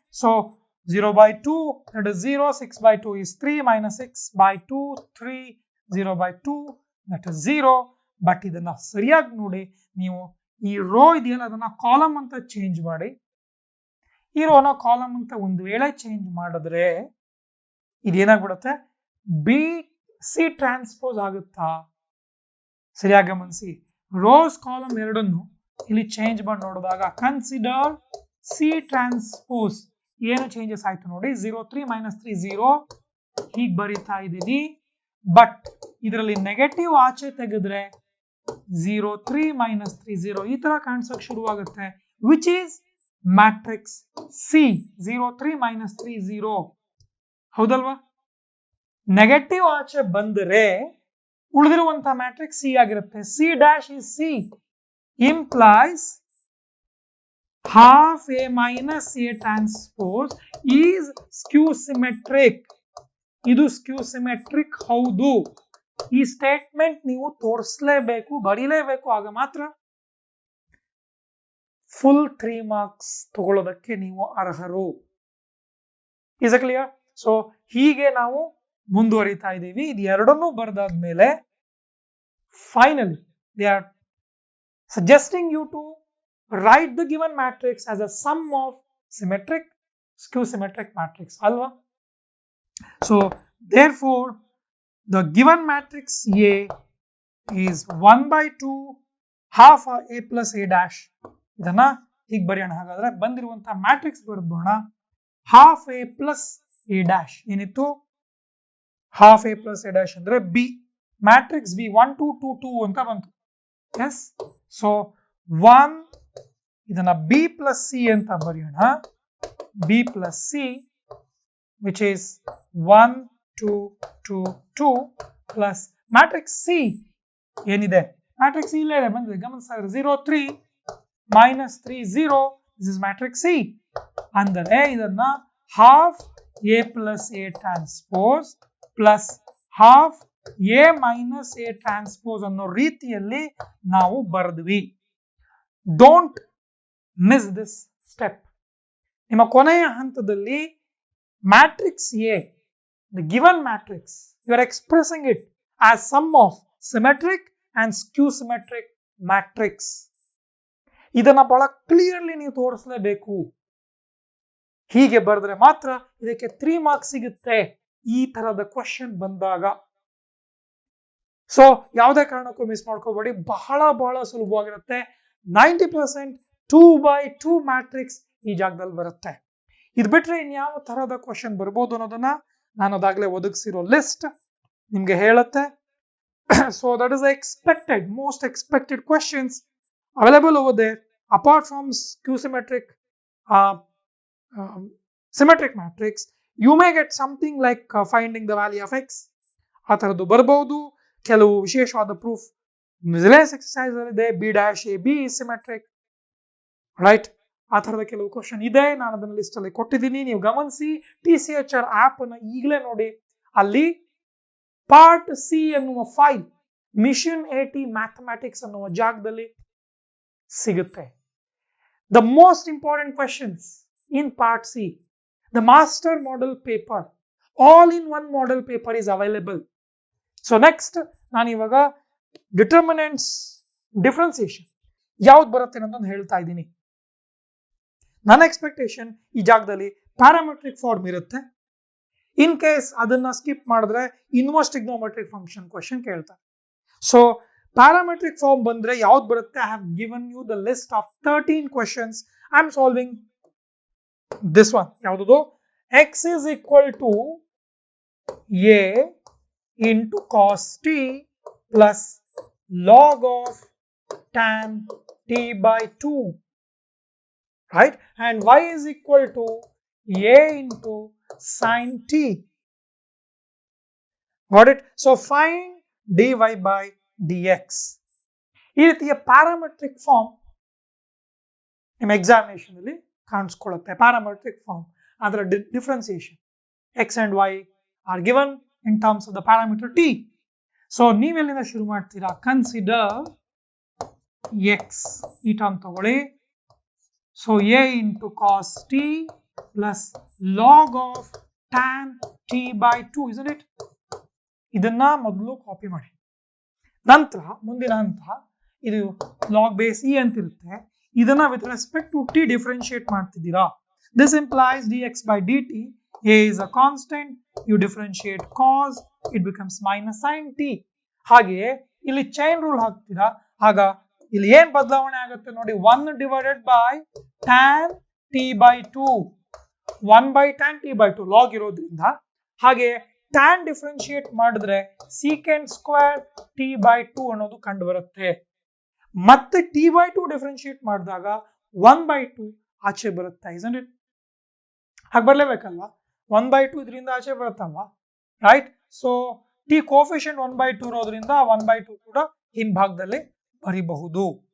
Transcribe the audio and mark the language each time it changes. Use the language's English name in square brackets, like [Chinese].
[English] So 0/2 that is 0, 6/2 is 3, minus 6/2 3, 0/2 that is 0. [Kannada] But ಇದನ್ನ ಸರಿಯಾಗಿ ನೋಡಿ, ನೀವು ಈ ರೋ ಇದೆಯಲ್ಲ ಅದನ್ನ ಕಾಲಮ್ ಅಂತ ಚೇಂಜ್ ಮಾಡಿ. ಈ ರೋನ ಕಾಲಮ್ ಅಂತ ಒಂದು ವೇಳೆ ಚೇಂಜ್ ಮಾಡಿದ್ರೆ ಇದೇನಾಗ್ಬಿಡುತ್ತೆ? ಬಿ ಸಿ ಟ್ರಾನ್ಸ್ಪೋಸ್ ಆಗುತ್ತಾ? ಸರಿಯಾಗಿ ಗಮನಿಸಿ. ರೋಸ್ ಕಾಲಮ್ ಎರಡನ್ನು ಇಲ್ಲಿ ಚೇಂಜ್ ಮಾಡಿ ನೋಡಿದಾಗ ಕನ್ಸಿಡರ್ ಸಿ ಟ್ರಾನ್ಸ್ಪೋಸ್ ಏನು ಚೇಂಜಸ್ ಆಯ್ತು ನೋಡಿ. 0 3 minus 3 0 ಹೀಗೆ ಬರೀತಾ ಇದ್ದೀನಿ. ಬಟ್ ಇದರಲ್ಲಿ ನೆಗೆಟಿವ್ ಆಚೆ ತೆಗೆದ್ರೆ 0 3 minus 3 0 ಈ ತರ ಕಾಣಿಸೋಕೆ ಶುರುವಾಗುತ್ತೆ. [English] Which is matrix C. 0 3 minus 3 0 [Kannada] ಹೌದಲ್ವಾ? ನೆಗೆಟಿವ್ ಆಚೆ ಬಂದರೆ ಉಳಿದಿರುವಂತ ಮ್ಯಾಟ್ರಿಕ್ಸ್ ಸಿ ಆಗಿರುತ್ತೆ. [English] C dash is C implies half a minus a transpose is skew symmetric. [Kannada] ಇದು ಸ್ಕ್ಯೂ ಸಿಮೆಟ್ರಿಕ್ ಹೌದು. ಈ ಸ್ಟೇಟ್ಮೆಂಟ್ ನೀವು ತೋರಿಸಲೇಬೇಕು, ಬರೀಲೇಬೇಕು. ಆಗ ಮಾತ್ರ ಫುಲ್ 3 ಮಾರ್ಕ್ಸ್ ತಗೊಳ್ಳೋದಕ್ಕೆ ನೀವು ಅರ್ಹರು. [English] Is it clear? [Kannada] ಸೊ ಹೀಗೆ ನಾವು ಮುಂದುವರಿತಾ ಇದ್ದೀವಿ. ಇದು ಎರಡನ್ನೂ ಬರೆದಾದ್ಮೇಲೆ [English] finally they are suggesting you to write the given matrix as a sum of symmetric skew symmetric matrix alva. So therefore the given matrix A is 1 by 2 half A plus A dash. [Kannada] ಇದನ್ನ ಹೀಗೆ ಬರೆಯೋಣ. ಹಾಗಾದ್ರೆ ಬಂದಿರುವಂತಹ matrix ಬರೆಯೋಣ [English] half A plus A dash. [Kannada] ಏನಿತ್ತು [English] half A plus A dash [Kannada] ಅಂದ್ರೆ B matrix B 1 2 2 2 ಅಂತ ಬಂತು. ಎಸ್, ಸೊ 1 ಇದನ್ನ B plus C ಅಂತ ಬರೆಯೋಣ. [English] B plus C which is 1 2 2 2 plus matrix C [Kannada] ಏನಿದೆ ಮ್ಯಾಟ್ರಿಕ್ಸ್ ಇಲ್ಲೇ ಇದೆ ಬಂದಿದೆ ಗಮನಿಸ್ತಾ [English] 0 3 minus 3 0 this is matrix C. [Kannada] ಅಂದರೆ ಇದನ್ನ [English] half A plus A transpose [Kannada] plus half A minus A transpose ಅನ್ನೋ ರೀತಿಯಲ್ಲಿ ನಾವು ಬರೆದ್ವಿ. [English] Don't miss this step. [Kannada] ನಿಮ್ಮ ಕೊನೆಯ ಹಂತದಲ್ಲಿ [English] matrix A, the given matrix, you are expressing it as sum of symmetric and skew symmetric matrix. [Kannada] ಇದನ್ನ ಬಹಳ clearly ನೀವು ತೋರಿಸಲೇಬೇಕು. ಹೀಗೆ ಬರೆದ್ರೆ ಮಾತ್ರ ಇದಕ್ಕೆ 3 ಮಾರ್ಕ್ಸ್ ಸಿಗುತ್ತೆ ಈ ತರದ ಕ್ವಶನ್ ಬಂದಾಗ. ಸೊ ಯಾವುದೇ ಕಾರಣಕ್ಕೂ ಮಿಸ್ ಮಾಡ್ಕೋಬೇಡಿ, ಬಹಳ ಬಹಳ ಸುಲಭವಾಗಿರುತ್ತೆ. 90% 2 by 2 ಮ್ಯಾಟ್ರಿಕ್ಸ್ ಈ ಜಾಗದಲ್ಲಿ ಬರುತ್ತೆ. ಇದು ಬಿಟ್ರೆ ಇನ್ಯಾವ ತರಹದ ಕ್ವಶನ್ ಬರ್ಬೋದು ಅನ್ನೋದನ್ನ ನಾನು ಅದಾಗಲೇ ಒದಗಿಸಿರೋ ಲಿಸ್ಟ್ ನಿಮ್ಗೆ ಹೇಳುತ್ತೆ. [English] So that is expected, most expected questions available over there. Apart from skew symmetric symmetric matrix, you may get something like finding the value of x. [Kannada] ಆ ತರದ್ದು ಬರಬಹುದು. ಕೆಲವು ವಿಶೇಷವಾದ ಪ್ರೂಫ್ ಮಿಸ್ಲೆಸ್ ಎಕ್ಸರ್ಸೈಸ್ ಇದೆ. [English] B dash A B is symmetric, [Kannada] right? ಆ ತರದ ಕೆಲವು question ಇದೆ, ನಾನು ಅದನ್ನ ಲಿಸ್ಟ್ ಅಲ್ಲಿ ಕೊಟ್ಟಿದ್ದೀನಿ, ನೀವು ಗಮನಿಸಿ. TCHR ಆಪ್ ಅನ್ನ ಈಗಲೇ ನೋಡಿ. ಅಲ್ಲಿ ಪಾರ್ಟ್ ಸಿ ಎನ್ನುವ ಫೈಲ್ ಮಿಷನ್ 80 ಮ್ಯಾಥಮ್ಯಾಟಿಕ್ಸ್ ಅನ್ನುವ ಜಾಗದಲ್ಲಿ ಸಿಗುತ್ತೆ. [English] The most important questions in part C, the master model paper, all in one model paper is available. So next [Kannada] ನಾನು ಇವಾಗ ಡಿಟರ್ಮಿನೆಂಟ್ಸ್ ಡಿಫ್ರೆನ್ಸಿಯೇಷನ್ ಯಾವ್ದು ಬರುತ್ತೆ ಅನ್ನೋದನ್ನ ಹೇಳ್ತಾ ಇದ್ದೀನಿ. ನನ್ನ ಎಕ್ಸ್ಪೆಕ್ಟೇಷನ್ ಈ ಜಾಗದಲ್ಲಿ ಪ್ಯಾರಾಮೆಟ್ರಿಕ್ ಫಾರ್ಮ್ ಇರುತ್ತೆ. ಇನ್ ಕೇಸ್ ಅದನ್ನ ಸ್ಕಿಪ್ ಮಾಡಿದ್ರೆ ಇನ್ವರ್ಸ್ ಟ್ರಿಗ್ನೋಮೆಟ್ರಿಕ್ ಫಂಕ್ಷನ್ ಕ್ವಶನ್ ಕೇಳ್ತಾರೆ. So parametric form bandre yaud barutte. [English] I have given you the list of 13 questions. I am solving this one. [Kannada] Yavudu [English] x is equal to a into cos t plus log of tan t by 2, right? And y is equal to a into sin t. Got it? So find dy by dx. [Kannada] ಈ ರೀತಿಯ parametric form ನಿಮ್ಮ examination ಅಲ್ಲಿ ಕಾಣಿಸ್ಕೊಳ್ಳುತ್ತೆ. [English] Parametric form ಅದರ differentiation x and y are given in terms of the parameter t. [Kannada] So ನೀವೆಲ್ಲಿಂದ ಶುರು ಮಾಡ್ತೀರಾ? Consider x ಈ term ತಗೊಳ್ಳಿ. [English] So a into cos t plus log of tan t by 2, isn't it? [Kannada] ಇದನ್ನ ಮೊದಲು copy ಮಾಡಿ. ನಂತರ ಮುಂದಿನ ಹಂತ ಇದು ಲಾಗ್ ಬೇಸ್ ಇ ಅಂತ ಇರುತ್ತೆ. ಇದನ್ನ with respect to T differentiate ಮಾಡ್ತಿದ್ದೀರಾ. [English] This implies dx by dt. a is a constant, you differentiate cos, it becomes minus sin t. [Kannada] ಹಾಗೆಯೇ ಇಲ್ಲಿ ಚೈನ್ ರೂಲ್ ಹಾಕ್ತೀರಾ. ಆಗ ಇಲ್ಲಿ ಏನ್ ಬದಲಾವಣೆ ಆಗುತ್ತೆ ನೋಡಿ, [English] 1 divided by tan t by 2, [Kannada] 1 by tan t by 2 log ಇರೋದ್ರಿಂದ. ಹಾಗೆ tan ಡಿಫರೆನ್ಶಿಯೇಟ್ ಮಾಡಿದ್ರೆ secant square t by 2 ಅನ್ನೋದು ಕಂಡು ಬರುತ್ತೆ. ಮತ್ತೆ t by 2 ಡಿಫರೆನ್ಶಿಯೇಟ್ ಮಾಡಿದಾಗ 1 by 2 ಆಚೆ ಬರುತ್ತೆ. [English] isn't it? [Kannada] ಹಾಗೆ ಬರ್ಲೇಬೇಕಲ್ವಾ? 1 by 2 ಇದರಿಂದ ಆಚೆ ಬರುತ್ತಲ್ವಾ, right? So t coefficient 1 by 2 ಇರೋದ್ರಿಂದ 1 by 2 ಕೂಡ ಹಿಂಭಾಗದಲ್ಲಿ ಬರಿಬಹುದು.